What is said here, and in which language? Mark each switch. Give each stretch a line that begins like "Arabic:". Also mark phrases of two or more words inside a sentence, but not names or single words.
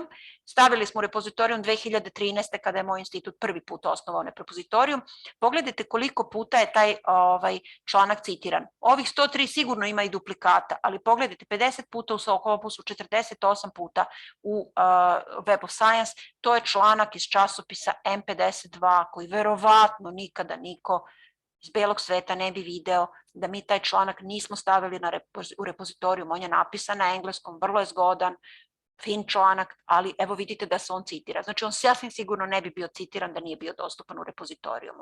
Serbian: Stavili smo u repozitorijum 2013. kada je moj institut prvi put osnovao repozitorijum. Pogledajte koliko puta je taj članak citiran. Ovih 103 sigurno ima i duplikata, ali pogledajte 50 puta u Sokopusu, 48 puta u Web of Science. To je članak iz časopisa M52 koji verovatno nikada niko iz belog sveta ne bi video da mi taj članak nismo stavili u repozitorijum. On je napisan na engleskom, vrlo je zgodan, fin članak, ali evo vidite da se on citira. Znači on sasvim sigurno ne bi bio citiran da nije bio dostupan u repozitorijumu.